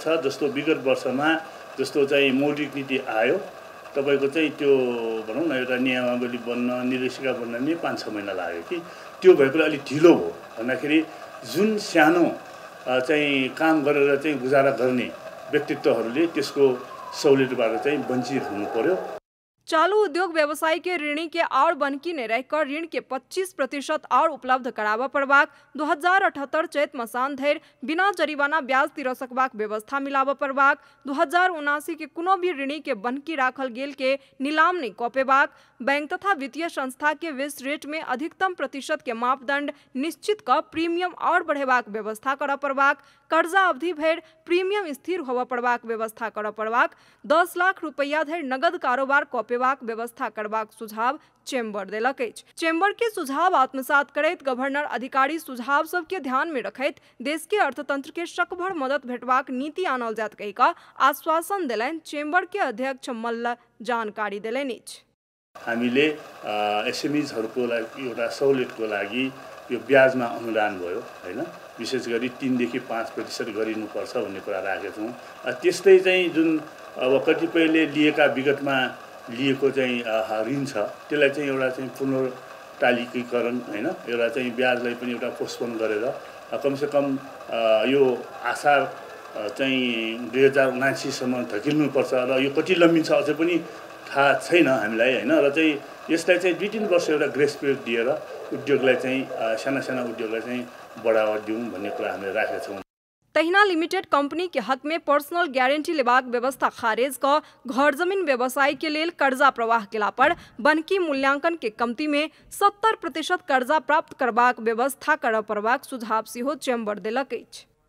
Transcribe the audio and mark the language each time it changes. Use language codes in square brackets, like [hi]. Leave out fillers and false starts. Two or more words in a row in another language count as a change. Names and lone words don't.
[ne] जस्तो विगत वर्षमा जस्तो चाहिँ मौद्रिक नीति आयो, तपाईको चाहिँ त्यो भनौँ न एउटा नियमावली बन्न, निर्देशिका बन्न नै 5-6 महिना लाग्यो कि त्यो भएकोले अलिक ढिलो भयो भन्दाखेरि जुन सानो चाहिँ काम गरेर चाहिँ गुजारा गर्ने व्यक्तित्वहरूले त्यसको सहुलियतबाट चाहिँ वञ्चित हुनु पर्यो। [mai] चालू उद्योग व्यवसाय के ऋणी के और बनकी ने रहकर ऋण के 25% और उपलब्ध कराबा पड़बाक, 2078 चैत मसान धरि बिना जरिमाना ब्याज तिरऽ सकबाक व्यवस्था मिलाबा पड़बाक, 2079 के कोनो भी ऋणी के बनकी राखल गेल के नीलाम नहीं कऽ पेबाक, बैंक तथा वित्तीय संस्था के [en] base rate [mai] में अधिकतम प्रतिशत के मापदंड निश्चित कऽ प्रीमियम और बढ़ेबाक व्यवस्था करऽ पड़बाक, कर्जा अवधि भरि प्रीमियम स्थिर होबऽ पड़बाक व्यवस्था करऽ पड़बाक, 10 लाख रुपया धरि नगद कारोबार कऽ व्यवस्था करबाक सुझाव चैम्बर देलक अछि। चैम्बर के सुझाव आत्मसात करैत गवर्नर अधिकारी सुझाव सबके ध्यान में रखैत देश के अर्थतंत्र के शकभर मदद भेटबाक नीति आनल जात कहि कऽ आश्वासन देलनि। चैम्बर के अध्यक्ष मल्ल जानकारी देलनि अछि। [ne] हामीले एसएमईजहरुको लागि एउटा सहुलियतको लागि यो ब्याजमा अनुदान भयो हैन, विशेष गरी 3 देखि 5% गरिनुपर्छ भन्ने कुरा राखेका छौँ। त्यस्तै चाहिँ जुन अब कतिपयले लिएका विगतमा लिएको चाहिँ ऋण छ त्यसलाई चाहिँ एउटा चाहिँ पुनर्तालिकीकरण हैन, एउटा चाहिँ ब्याजलाई पनि एउटा पोस्टपोन गरेर कमसेकम यो आसार चाहिँ 2079 सम्म धकिल्नुपर्छ र यो कति लम्बिन्छ अझै पनि थाहा छैन हामीलाई हैन। र चाहिँ यसलाई चाहिँ 2-3 वर्ष एउटा [en] grace period [ne] दिएर उद्योगलाई चाहिँ साना उद्योगलाई चाहिँ बढावा दिउँ भन्ने कुरा हामीले राखेका छौँ। [mai] तहिना [en] limited company [mai] के हक में [en] personal guarantee [mai] लेबाक व्यवस्था खारिज क घर जमीन व्यवसाय के लेल कर्जा प्रवाह केला पर बनकी मूल्यांकन के कमती में 70% कर्जा प्राप्त करबाक व्यवस्था करऽ पड़बाक सुझाव सेहो चैम्बर देलक अछि।